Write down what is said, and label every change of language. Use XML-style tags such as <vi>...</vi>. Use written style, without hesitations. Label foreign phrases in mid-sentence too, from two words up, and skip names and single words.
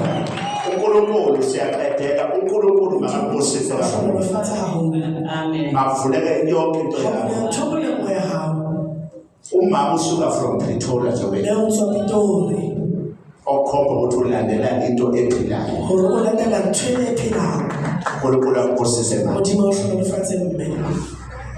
<zu>uNkulunkulu siyaqedela uNkulunkulu makabusise kakhulu</zu> <st>fata haholo amen</st> <zu>avuleke yonke into yakho</zu> <st>thobole moya hao</st> <zu>umama usuka</zu> <en>from Pretoria</en> <zu>njengoba</zu> <st>leo ntswa Pitori</st> <zu>okhomba ukuthi ulandela into ephilayo</zu> <st>hore o latela ntho e phelago</st> <zu>uNkulunkulu akubusise manje</zu> <st>modimo o hlonolofatse mme</st>